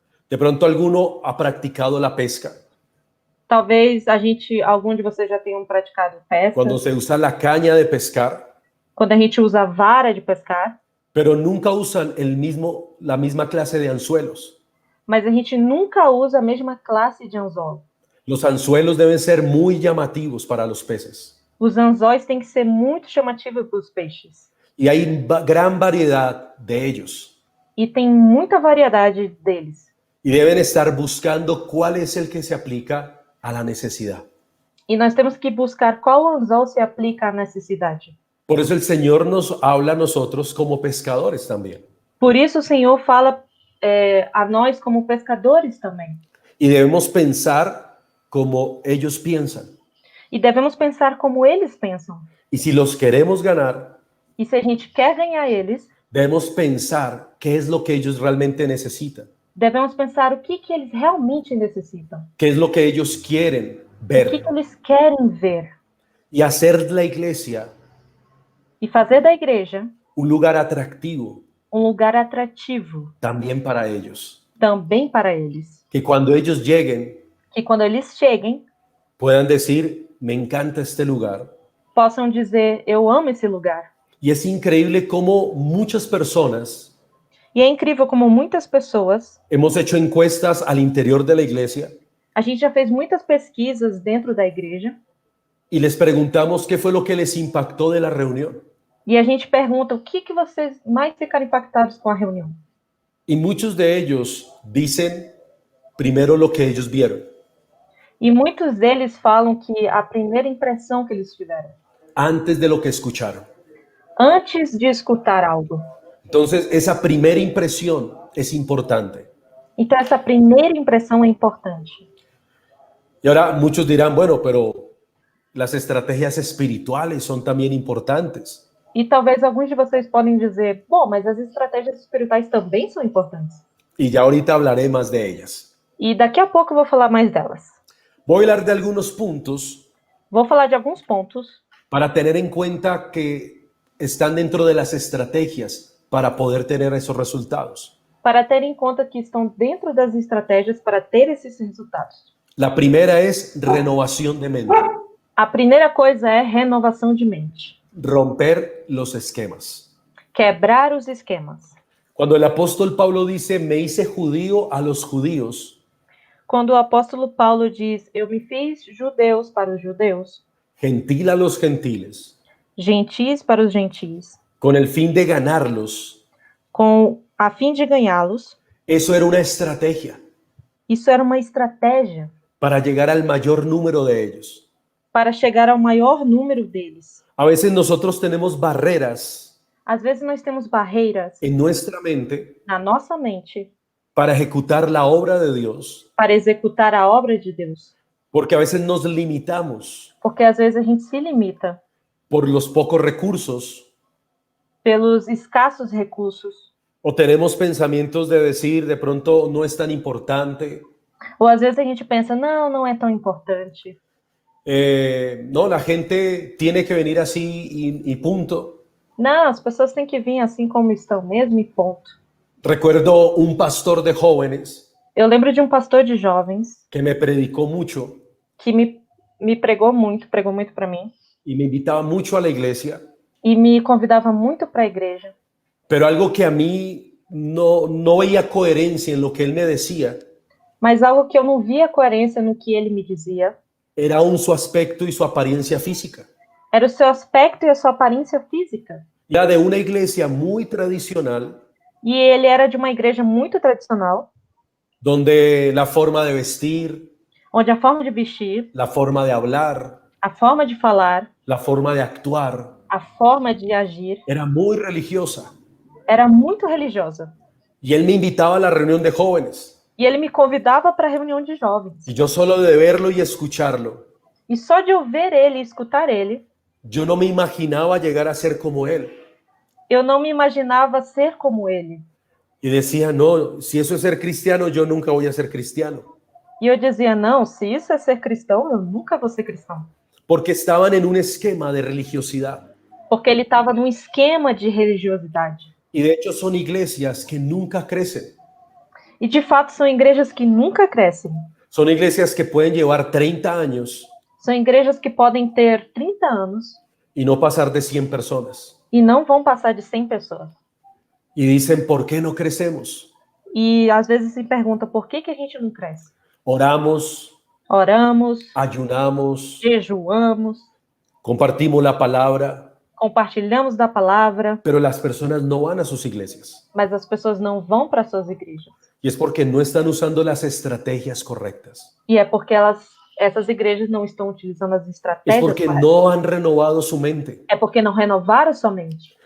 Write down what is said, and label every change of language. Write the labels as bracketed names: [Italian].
[Spanish] De pronto alguno ha practicado la pesca. [Portuguese] Talvez algum de vocês já tenham praticado pesca. [Spanish] Cuando se usa la caña de pescar, [Portuguese] Quando a gente usa a vara de pescar, [Spanish] pero nunca usan la misma clase de anzuelos. [Portuguese] mas a gente nunca usa a mesma classe de anzol. [Spanish] Los anzuelos deben ser muy llamativos para los peces. [Portuguese] Os anzóis têm que ser muito chamativos para os peixes. [Spanish] Y hay gran variedad de ellos. [Portuguese] E tem muita variedade deles. [Spanish] Y deben estar buscando cuál es el que se aplica a la necesidad. [Portuguese] E nós temos que buscar qual anzol se aplica à necessidade. [Spanish] Por eso el Señor nos habla a nosotros como pescadores también. [Portuguese] Por isso o Senhor fala a nós como pescadores também. [Spanish] Y debemos pensar como ellos piensan. [Portuguese] E devemos pensar como eles pensam. [Spanish] Y si los queremos ganar, [Portuguese] E se a gente quer ganhar eles, [Spanish] Debemos pensar qué es lo que ellos realmente necesitan, [Portuguese] Devemos pensar o que eles realmente necessitam, [Spanish] qué es lo que ellos quieren [Portuguese] o [Spanish] ver [Portuguese] que eles querem ver, [Spanish] y hacer de la iglesia [Portuguese] e fazer da igreja [Spanish] un lugar atractivo [Portuguese] lugar atrativo [Spanish] también para ellos. [Portuguese] também para eles. [Spanish] Que cuando ellos lleguen [Portuguese] Que quando eles cheguem, [Spanish] puedan decir, me encanta este lugar. [Portuguese] possam dizer: eu amo esse lugar. [Spanish] Y es increíble cómo muchas personas [Portuguese] E é incrível como muitas pessoas, [Spanish] hemos hecho encuestas al interior de la iglesia [Portuguese] a gente já fez muitas pesquisas dentro da igreja, [Spanish] y les preguntamos qué fue lo que les impactó de la reunión. [Portuguese] e a gente pergunta o que vocês mais ficaram impactados com a reunião. [Spanish] Y muchos de ellos dicen primero lo que ellos vieron, [Portuguese] E muitos deles falam que a primeira impressão que eles tiveram, [Spanish] antes de lo que escucharon. [Portuguese] antes de escutar algo. [Spanish] Entonces, esa primera impresión es importante. [Portuguese] Então, essa primeira impressão é importante. [Spanish] Y ahora muchos dirán, bueno, pero las estrategias espirituales son también importantes. [Portuguese] E talvez alguns de vocês podem dizer: bom, mas as estratégias espirituais também são importantes. [Spanish] Y ya ahorita hablaré más de ellas. [Portuguese] E daqui a pouco eu vou falar mais delas. [Spanish] Voy a hablar de algunos puntos [Portuguese] Vou falar de alguns pontos [Spanish] para tener en cuenta que están dentro de las estrategias para poder tener esos resultados. [Portuguese] para ter em conta que estão dentro das estratégias para ter esses resultados. [Spanish] La primera es renovación de mente, [Portuguese] A primeira coisa é renovação de mente. [Spanish] romper los esquemas. [Portuguese] Quebrar os esquemas. [Spanish] Cuando el apóstol Pablo dice, me hice judío a los judíos, [Portuguese] Quando o apóstolo Paulo diz: eu me fiz judeus para os judeus, [Spanish] gentil a los gentiles, [Portuguese] gentis para os gentis, [Spanish] con el fin de ganarlos, [Portuguese] a fim de ganhá-los, [Spanish] eso era una estrategia [Portuguese] isso era uma estratégia [Spanish] para llegar al mayor número de ellos. [Portuguese] para chegar ao maior número deles. [Spanish] A veces nosotros tenemos barreras [Portuguese] Às vezes nós temos barreiras [Spanish] en nuestra mente [Portuguese] na nossa mente [Spanish] para ejecutar la obra de Dios, [Portuguese] para executar a obra de Deus, [Spanish] porque a veces nos limitamos [Portuguese] porque às vezes a gente se limita [Spanish] por los pocos recursos [Portuguese] pelos escassos recursos, [Spanish] o tenemos pensamientos de decir de pronto no es tan importante, [Portuguese] ou às vezes a gente pensa: não, não é tão importante. [Spanish] no, la gente tiene que venir así y punto. [Portuguese] Não, as pessoas têm que vir assim como estão mesmo e ponto. [Spanish] Recuerdo un pastor de jóvenes [Portuguese] Eu lembro de um pastor de jovens [Spanish] que me predicó mucho [Portuguese] que me pregou muito para mim, [Spanish] y me invitaba mucho a la iglesia, [Portuguese] e me convidava muito para a igreja. [Spanish] pero algo que a mí no veía coherencia en lo que él me decía [Portuguese] Mas algo que eu não via coerência no que ele me dizia [Spanish] era aún su aspecto y su apariencia física. [Portuguese] era o seu aspecto e a sua aparência física. [Spanish] Era de una iglesia muy tradicional, [Portuguese] E ele era de uma igreja muito tradicional, [Spanish] donde la forma de vestir, [Portuguese] onde a forma de vestir, [Spanish] la forma de hablar, [Portuguese] a forma de falar, [Spanish] la forma de actuar [Portuguese] a forma de agir [Spanish] era muy religiosa. [Portuguese] era muito religiosa. [Spanish] Y él me invitaba a la reunión de jóvenes. [Portuguese] E ele me convidava para a reunião de jovens. [Spanish] Y yo solo de verlo y escucharlo, [Portuguese] E só de eu ver ele e escutar ele, [Spanish] yo no me imaginaba llegar a ser como él. [Portuguese] eu não me imaginava ser como ele. [Spanish] Y decía, no, si eso es ser cristiano, yo nunca voy a ser cristiano. [Portuguese] E eu dizia: não, se isso é ser cristão, eu nunca vou ser cristão. [Spanish] Porque estaban en un esquema de religiosidad. [Portuguese] Porque ele estava num esquema de religiosidade. [Spanish] Y de hecho son iglesias que nunca crecen. [Portuguese] E de fato são igrejas que nunca crescem. [Spanish] Son iglesias que pueden llevar 30 años [Portuguese] São igrejas que podem ter 30 anos [Spanish] y no pasar de 100 personas. [Portuguese] e não vão passar de 100 pessoas. [Spanish] Y dicen, ¿por qué no crecemos? [Portuguese] E às vezes se pergunta: por que a gente não cresce? [Spanish] Oramos, [Portuguese] Oramos, [Spanish] ayunamos, [Portuguese] jejuamos, [Spanish] compartimos la palabra, [Portuguese] compartilhamos da palavra, [Spanish] pero las personas no van a sus iglesias. [Portuguese] mas as pessoas não vão para suas igrejas. [Spanish] Y es porque no están usando las estrategias correctas. [Portuguese] E é porque essas igrejas não estão utilizando as [Spanish] Es [Portuguese] estratégias [Spanish] porque [Portuguese] corretas. [Spanish] no han renovado su mente. [Portuguese] É porque não renovaram sua mente.